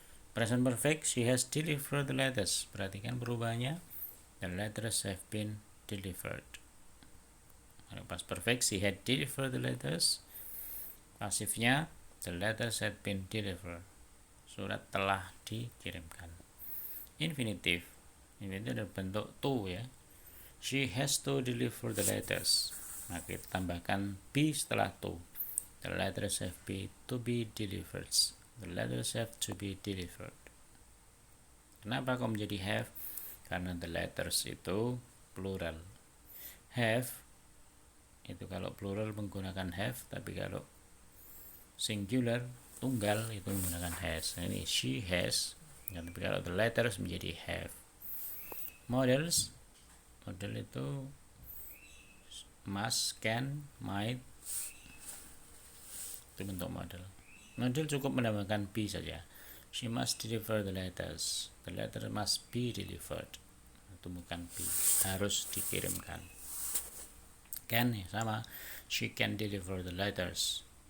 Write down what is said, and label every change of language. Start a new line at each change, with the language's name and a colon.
English: Present perfect, she has delivered the letters.
Indonesian: Perhatikan perubahannya.
English: The letters have been delivered. Past perfect, she had delivered the letters.
Indonesian: Pasifnya,
English: the letters had been delivered.
Indonesian: Surat telah dikirimkan. Infinitive, ini ada bentuk to ya.
English: She has to deliver the letters.
Indonesian: Nah, kita tambahkan be setelah to.
English: The letters have to be delivered. The letters have to be delivered.
Indonesian: Kenapa kok menjadi have? Karena the letters itu plural. Have itu kalau plural menggunakan have, tapi kalau singular tunggal itu menggunakan has. Nah, ini she has, tapi kalau the letters menjadi have. Models, model itu must, can, might, itu bentuk model. Model cukup menambahkan be saja.
English: She must deliver the letters. The letter must be delivered.
Indonesian: Itu bukan be, harus dikirimkan. Can ya sama.
English: She can deliver the letters.